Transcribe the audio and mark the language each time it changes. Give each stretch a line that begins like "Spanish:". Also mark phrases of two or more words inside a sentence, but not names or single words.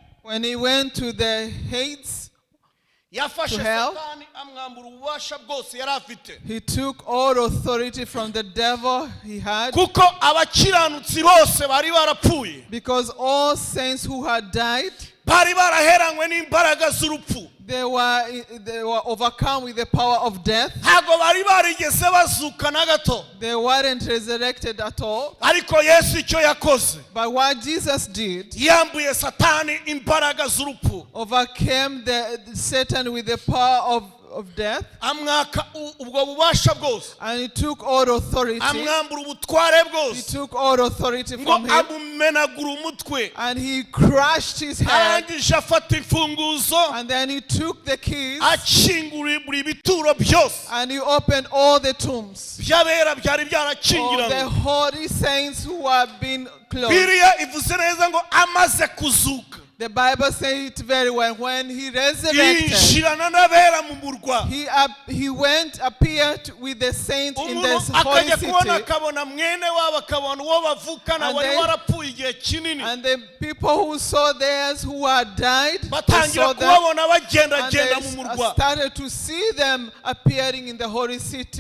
English: When he went to the Hades,
Kinyarwanda: yafashe
English: help.
Kinyarwanda: Satani amwambura ububasha bwose yari afite.
English: He took all authority from the devil he had.
Kinyarwanda: Kuko abakiranutsi bose bari barapfuye.
English: Because all saints who had died,
Kinyarwanda: bari baraheranywe n'imbaraga z'urupfu.
English: They were overcome with the power of death.
Kinyarwanda: Ntago bari barigeze bazuka na gato.
English: They weren't resurrected at all.
Kinyarwanda: Ariko Yesu icyo yakoze,
English: but what Jesus did,
Kinyarwanda: yambuye Satani imbaraga z'urupfu.
English: Overcame Satan with the power of death.
Kinyarwanda: Amwaka ubwo bubasha bwose.
English: And he took all authority.
Kinyarwanda: Amwambura ubutware bwose.
English: He took all authority from him.
Kinyarwanda: Amumenagura umutwe.
English: And he crushed his head.
Kinyarwanda: Arangije afata imfunguzo.
English: And then he took the keys.
Kinyarwanda: Akingura buri bituro byose.
English: And he opened all the tombs.
Kinyarwanda: Byabera byari byarakingiranywe.
English: All the holy saints who have been closed.
Kinyarwanda: Bibiliya ivuze neza ngo amaze kuzuka.
English: The Bible says it very well. When he resurrected, he went, appeared with the saints in this holy city. And the people who saw theirs who had died, they saw them, and they started to see them appearing in the holy city.